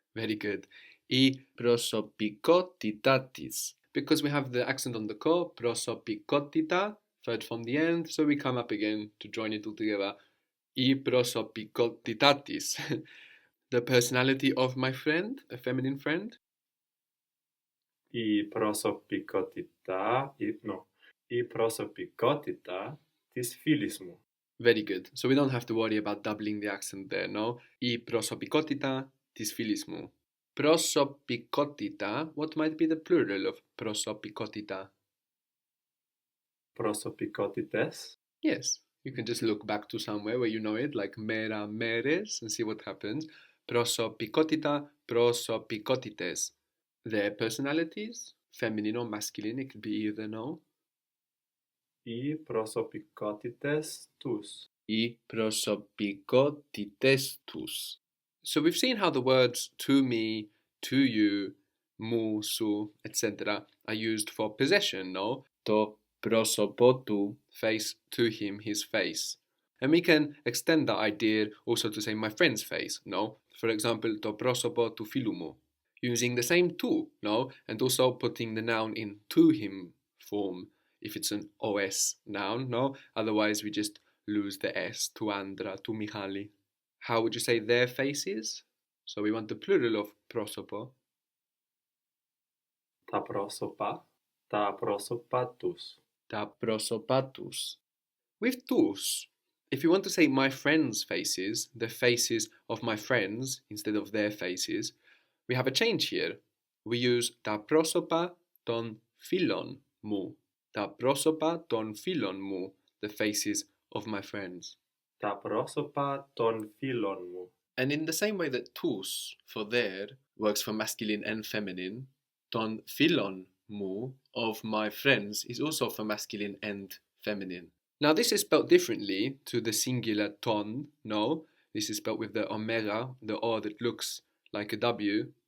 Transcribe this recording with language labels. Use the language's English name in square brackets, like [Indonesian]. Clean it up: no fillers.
[English] Very good. [Greek] Η προσωπικότητά της. [English] Because we have the accent on the ko, προσωπικότητα, third from the end, so we come up again to join it all together. [Greek] Η προσωπικότητά της. [English] The personality of my friend, a feminine friend. [Greek] Η προσωπικότητα, η προσωπικότητα της φίλης μου. [English] Very good. So we don't have to worry about doubling the accent there, no? [Greek] Η προσωπικότητα της φίλης μου. [English] Προσωπικότητα, what might be the plural of προσωπικότητα? [Greek] Προσωπικότητες. [English] Yes, you can just look back to somewhere where you know it, like mera, meres, and see what happens. [Greek] Προσωπικότητα, προσωπικότητες. [English] Their personalities, feminine or masculine, it could be either, no? [Greek] Οι προσωπικότητες τους. Οι προσωπικότητες τους. [English] So we've seen how the words to me, to you, μου, σου, etc. are used for possession, no? [Greek] Το πρόσωπο του, [English] face to him, his face. And we can extend that idea also to say my friend's face, no? For example, [Greek] το πρόσωπο του φίλου μου. [English] using the same tu, no? And also putting the noun in to him form if it's an OS noun, no? Otherwise we just lose the S, to Andra, to Michali. How would you say their faces? So we want the plural of prosopo. [Greek] Τα πρόσωπα, τα πρόσωπα τους. Ta prosopatus. [English] With tus, if you want to say my friends' faces, the faces of my friends instead of their faces, we have a change here. We use [Greek] ta prosopa ton philon mu. Τα πρόσωπα των φίλων μου, [English] the faces of my friends. [Greek] Τα πρόσωπα των φίλων μου. [English] And in the same way that tous, for their, works for masculine and feminine, ton philon mu, of my friends, is also for masculine and feminine. Now this is spelled differently to the singular ton, no? This is spelled with the omega, the O that looks like a W.